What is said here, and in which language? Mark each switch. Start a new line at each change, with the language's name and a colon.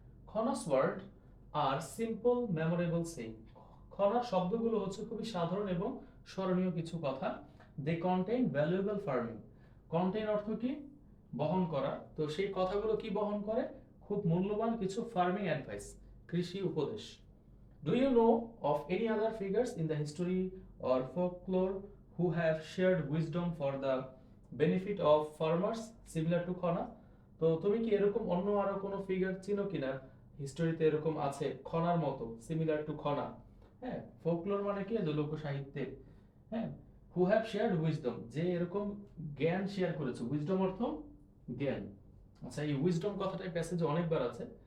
English: Khana's word are simple memorable saying.
Bangla: খনার শব্দগুলো হচ্ছে খুবই সাধারণ এবং স্মরণীয় কিছু কথা।
English: They contain valuable farming.
Bangla: কন্টেইন অর্থ কি? বহন করা। তো সেই কথাগুলো কি বহন করে? খুব মূল্যবান কিছু ফার্মিং অ্যাডভাইস, কৃষি উপদেশ।
English: Do you know of any other figures in the history or folklore who have shared wisdom for the benefit of farmers similar to Khana?
Bangla: তো তুমি কি এরকম অন্য আরো কোনো ফিগার চিনো কিনা হিস্টোরিতে এরকম আছে খনার মতো,
English: Similar to Khana?
Bangla: হ্যাঁ, ফোকলোর মানে কি? যে লোক সাহিত্যে। হ্যাঁ,
English: who have shared wisdom,
Bangla: যে এরকম জ্ঞান শেয়ার করেছে। উইজডম অর্থ জ্ঞান। আচ্ছা, এই উইজডম কথাটা প্যাসেজে অনেকবার আছে।